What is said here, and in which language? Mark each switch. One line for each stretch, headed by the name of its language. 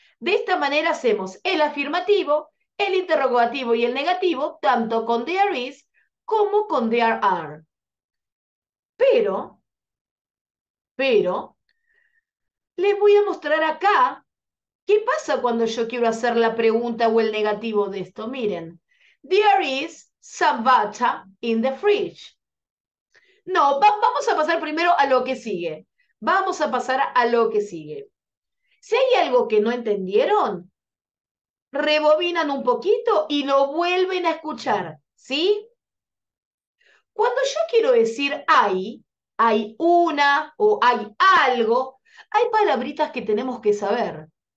Spanish: De esta manera hacemos el afirmativo, el interrogativo y el negativo, tanto con there is como con there are. Pero, les voy a mostrar acá qué pasa cuando yo quiero hacer la pregunta o el negativo de esto.
English: Miren, there is some butter in the fridge.
Spanish: No, vamos a pasar primero a lo que sigue. Vamos a pasar a lo que sigue. Si hay algo que no entendieron, rebobinan un poquito y lo vuelven a escuchar, ¿sí? Cuando yo quiero decir hay una o hay algo, hay palabritas que tenemos que saber.